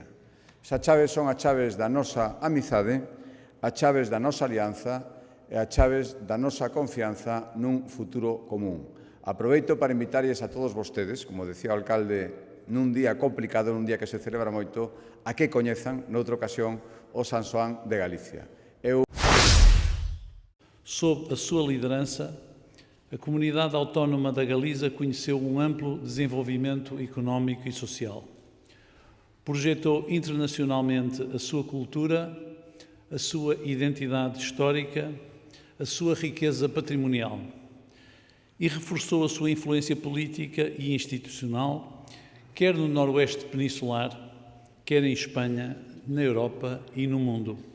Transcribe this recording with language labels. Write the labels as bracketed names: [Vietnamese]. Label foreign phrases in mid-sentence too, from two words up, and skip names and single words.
[Galician] Esas chaves son as chaves da nosa amizade, as chaves da nosa alianza e as chaves da nosa confianza nun futuro común. Aproveito para invitarles a todos vostedes, como decía o alcalde, nun día complicado, nun día que se celebra moito, a que coñezan, noutra ocasión, o San Xoán de Galicia. [Portuguese] Sob a sua liderança, a comunidade autónoma da Galiza conheceu um amplo desenvolvimento económico e social. Projetou internacionalmente a sua cultura, a sua identidade histórica, a sua riqueza patrimonial e reforçou a sua influência política e institucional, quer no Noroeste peninsular, quer em Espanha, na Europa e no mundo.